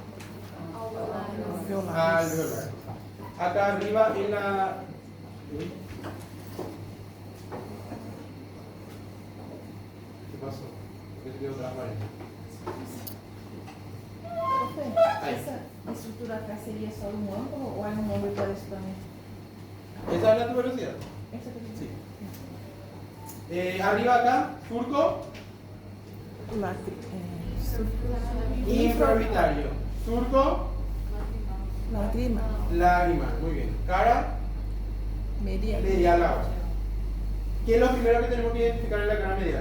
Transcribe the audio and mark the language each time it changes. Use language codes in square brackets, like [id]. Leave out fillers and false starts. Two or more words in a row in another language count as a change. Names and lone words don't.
[es] Alveolar. Acá arriba en la... ¿Qué pasó? Me quedó transparente. Ahí. [pt] Essa estrutura acá seria só um ângulo ou é um ângulo para isso também? [es] ¿Esa es la tuberosidad? [pt] Essa aqui. [es] Sí. Arriba acá, surco infraorbitario. Surco Lágrima. lágrima. Muy bien. Cara Medial. medial ahora. ¿Qué es lo primero que tenemos que identificar en la cara medial?